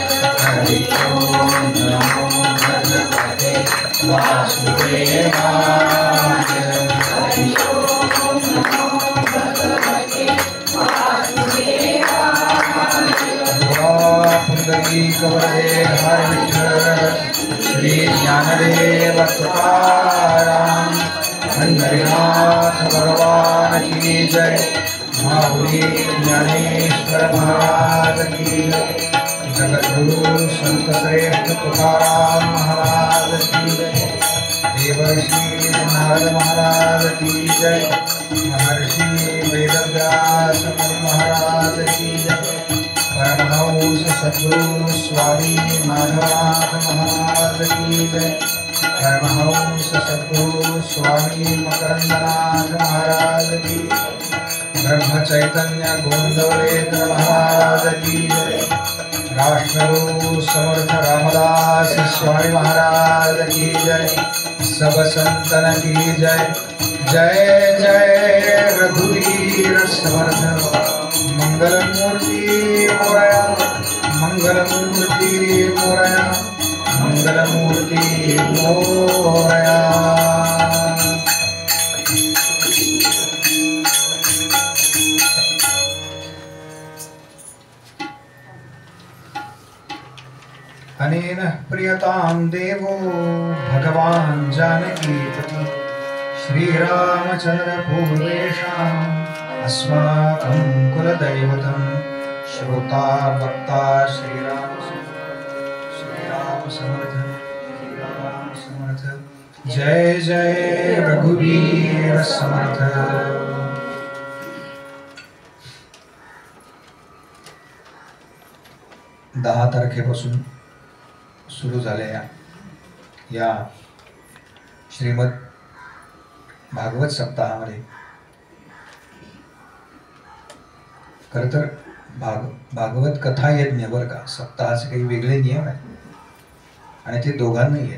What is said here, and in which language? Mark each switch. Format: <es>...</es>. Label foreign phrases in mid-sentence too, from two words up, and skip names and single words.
<sa>हरि ओम नमो भगवते वासुदेवाय हरि ओम नमो भगवते वासुदेवाय</sa> <hi>पुंडरीकवरदे हर विठ्ठल श्री ज्ञानदेव तुकाराम पंढरीनाथ भगवान की जय माऊली ज्ञानेश्वर महाराज की जय जगद्गुरु संत श्रेष्ठ तुकाराम महाराज की जय देवर्षि नारद महाराज की जय महर्षि वेदव्यास मुनि महाराज की जय परमहंस सद्गुरु स्वामी माधवनाथ महाराज की जय परमहंस सद्गुरु स्वामी मकरंदनाथ महाराज की ब्रह्म चैतन्य गोविंदवलेन्द्र महाराज की जय राष्ट्रगुरु समर्थ रामदास स्वामी महाराज की जय सब संतन की जय जय जय रघुवीर समर्थ मंगलमूर्ति मोरया मंगलमूर्ति मोरया मंगलमूर्ति मोरया</hi> <sa>अनेन प्रियतां देवो भगवान् जानकीपति श्रीरामचन्द्र पूर्वेषाम् अस्माकं कुलदैवतं श्रोता वक्ता श्रीराम</sa> <mr>समर्थ जय जय रघुवीर समर्थ। 10 तारखेपासून सुरू झालेल्या या श्रीमद भागवत सप्ताहामध्ये खरं तर भागवत कथा यज्ञ बरं का, सप्ताहाचे काही वेगळे नियम आहेत आणि ते दोघांनाही आहेत.</mr>